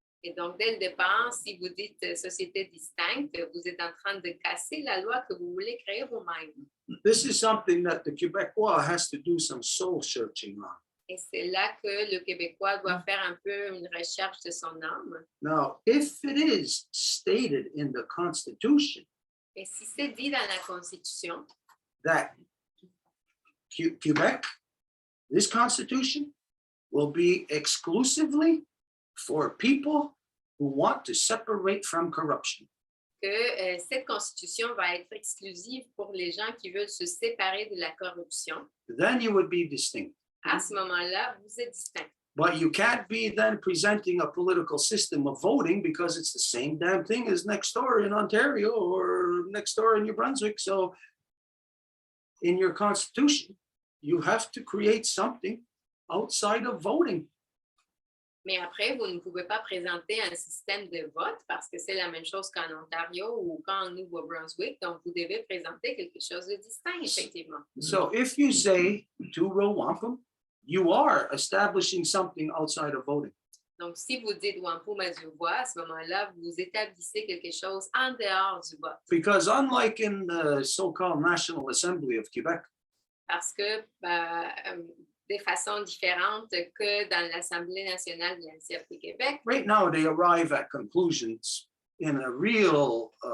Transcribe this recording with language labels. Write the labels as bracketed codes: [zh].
[fr] Et donc, dès le départ, si vous dites société distincte, vous êtes en train de casser la loi que vous voulez créer vous-même. [en] This is something that the Quebecois has to do some soul searching on. [fr] Et c'est là que le Québécois doit faire un peu une recherche de son âme. [en] Now, if it is stated in the Constitution [fr] Et si c'est dit dans la Constitution [en] that Quebec, this Constitution, will be exclusively for people who want to separate from corruption, [fr] que cette constitution va être exclusive pour les gens qui veulent se séparer de la corruption, [en] then you would be distinct. [fr] à ce moment-là, vous êtes distinct. [en] But you can't be then presenting a political system of voting because it's the same damn thing as next door in Ontario or next door in New Brunswick. So in your constitution, you have to create something outside of voting. [fr] Mais après, vous ne pouvez pas présenter un système de vote parce que c'est la même chose qu'en Ontario ou qu'en Nouveau-Brunswick. Donc, vous devez présenter quelque chose de distinct, effectivement. [en] So if you say two-row wampum, you are establishing something outside of voting. [fr] Donc, si vous dites Wampum à Deux-Voies, à ce moment-là, vous établissez quelque chose en dehors du vote. [en] Because unlike in the so-called National Assembly of Quebec, [fr] Parce que de façon différente que dans l'Assemblée nationale de l'Ancien Québec. [en] right now they arrive at conclusions in a real